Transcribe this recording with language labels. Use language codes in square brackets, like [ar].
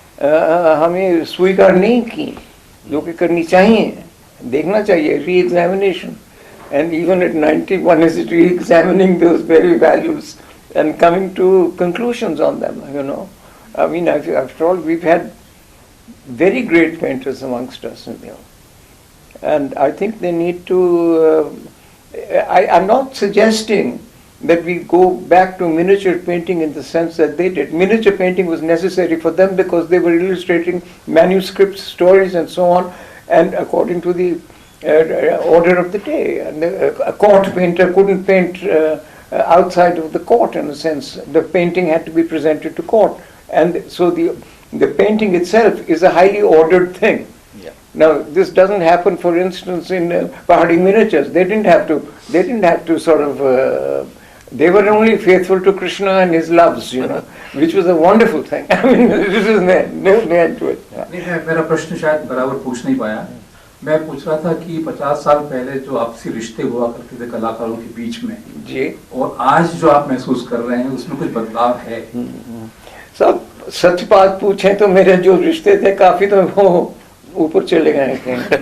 [hi] हमें स्वीकार नहीं की, जो कि करनी चाहिए, देखना चाहिए, re-examination. [en] And even at 91, is it re-examining those very values and coming to conclusions on them, you know. I mean, after all, we've had very great painters amongst us, you know. And I think they need to, I'm not suggesting that we go back to miniature painting in the sense that they did. Miniature painting was necessary for them because they were illustrating manuscripts, stories and so on, and according to the order of the day. And a court painter couldn't paint outside of the court, in a sense. The painting had to be presented to court. And so the painting itself is a highly ordered thing. Yeah. Now, this doesn't happen, for instance, in Pahadi miniatures. They didn't have to sort of, they were only faithful to Krishna and his loves, you know, which was a wonderful thing. I mean, this is no end to it. [hi] नहीं, मेरा प्रश्न शायद बराबर पूछ नहीं पाया. मैं पूछ रहा था कि 50 साल पहले जो आपसी रिश्ते हुआ करते थे कलाकारों के बीच में जी, और आज जो आप महसूस कर रहे हैं उसमें कुछ बदलाव है? सब सच बात पूछें तो मेरे जो रिश्ते थे काफी तो वो ऊपर चले गए थे.